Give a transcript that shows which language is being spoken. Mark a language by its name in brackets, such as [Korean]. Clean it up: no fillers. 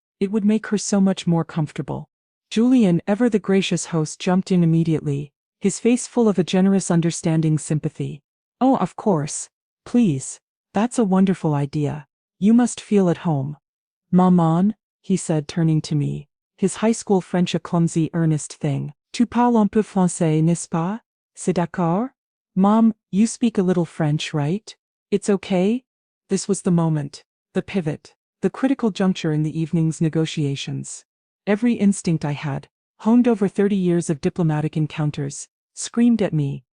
[English] It would make her so much more comfortable." Julian, ever the gracious host, jumped in immediately, his face full of a generous, understanding sympathy. "Oh, of course. Please. That's a wonderful idea. You must feel at home." "Maman," he said, turning to me, his high school French a clumsy, earnest thing. [French] "Tu parles un peu français, n'est-ce pas? C'est d'accord? [English] Mom, you speak a little French, right? It's okay?" This was the moment, the pivot, the critical juncture in the evening's negotiations. Every instinct I had, honed over 30 years of diplomatic encounters, screamed at me.